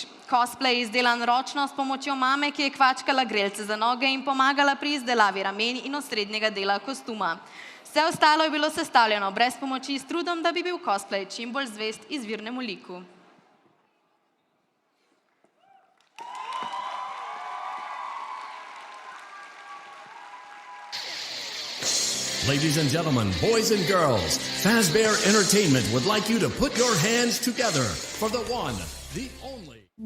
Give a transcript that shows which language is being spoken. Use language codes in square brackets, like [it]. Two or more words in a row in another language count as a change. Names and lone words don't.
[sl] Cosplay je izdelan ročno s pomočjo mame, ki je kvačkala grelce za noge in pomagala pri izdelavi ramen in osrednjega dela kostuma. Vse ostalo je bilo sestavljeno brez pomoči s trudom, da bi bil cosplay čim bolj zvest izvirnemu liku. [en] Ladies and gentlemen, boys and girls, Fazbear Entertainment would like you to put your hands together for the one, the only.